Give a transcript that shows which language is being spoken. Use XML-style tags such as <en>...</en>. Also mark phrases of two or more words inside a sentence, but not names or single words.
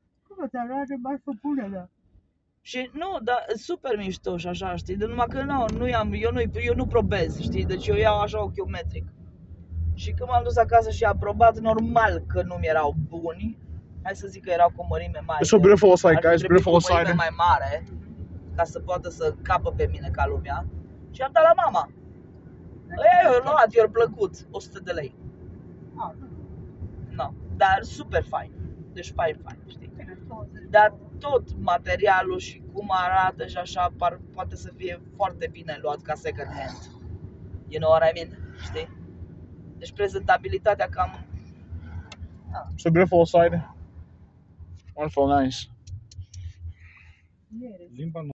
<ro>Cum te arată mai făpune, Și nu, dar super mișto și așa, știi? De numai că eu nu probez, știi? Deci eu iau așa ochiometric. Și când m-am dus acasă și am probat, normal că nu mi-erau buni. Hai să zic că erau cu mărime mai.</ro> <en>It's so beautiful outside, guys. Beautiful outside.</en> <ro>Mai mare, ca să poată să capă pe mine ca lumea. Și am dat la mama. Eu luat, i-a plăcut, 100 de lei. No, dar super fain. Deci fain, știi? Dar tot materialul și cum arată și așa poate să fie foarte bine luat ca second hand.</ro> <en>You know what I mean?</en> <ro>Știi? Deci prezentabilitatea cam...</ro> <en>So beautiful outside. Wonderful, nice.</en>